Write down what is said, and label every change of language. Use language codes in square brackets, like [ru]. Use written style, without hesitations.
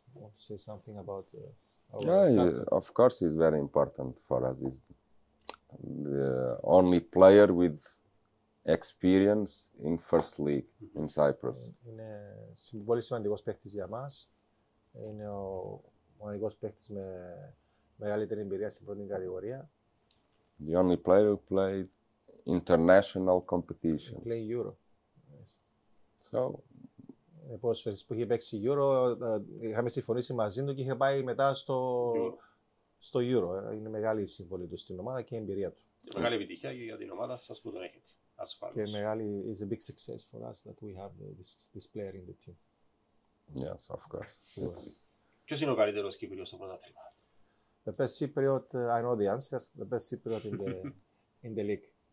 [en] Want to say something about our captain? Of course, he's very important for us. He's the only player with experience in first league in Cyprus. [el] Είναι πολύ σημαντικός παίκτης για μας. Είναι ο μοναδικός παίκτης με μεγαλύτερη εμπειρία στην πρώτη κατηγορία. [en] The only player who played international competitions. Play Euro. So, [el] Ποδοσφαιριστής που είχε παίξει Euro, είχαμε συμφωνήσει μαζί του και είχε πάει μετά στο Euro. Είναι μεγάλη η συμβολή του στην ομάδα και η εμπειρία του. Μεγάλη επιτυχία και για την ομάδα σας που τον έχετε. Και μεγάλη, [en] is a big success for us that we have this player in the team. yes, of course. [el] Ποιος είναι ο καλύτερος Κύπριος στο πρωτάθλημα? [en] The best Cypriot, I know the answer. The best Cypriot in the league.